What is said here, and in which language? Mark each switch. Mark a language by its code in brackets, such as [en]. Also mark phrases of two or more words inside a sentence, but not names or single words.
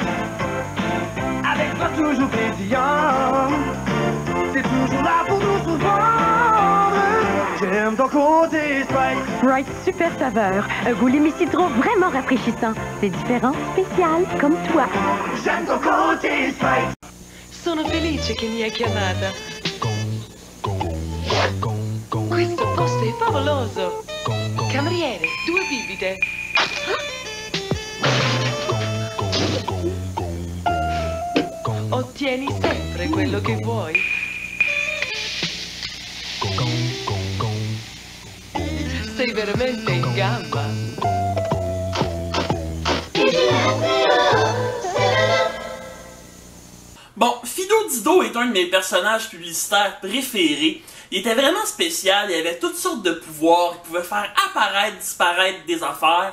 [fr] Avec toi toujours pétillant. C'est toujours là pour nous surprendre. J'aime ton côté Sprite. Sprite, super saveur. Un goût lime et citron vraiment rafraîchissant. C'est différent, spécial, comme toi. J'aime ton côté Sprite. [it] Sono felice che mi hai chiamata. Questo posto è favoloso. Cameriere, 2 bibite. Ottieni sempre quello che vuoi. Sei veramente in gamba. [fr] Bon, Fido Dido est un de mes personnages publicitaires préférés. Il était vraiment spécial, il avait toutes sortes de pouvoirs, il pouvait faire apparaître, disparaître des affaires.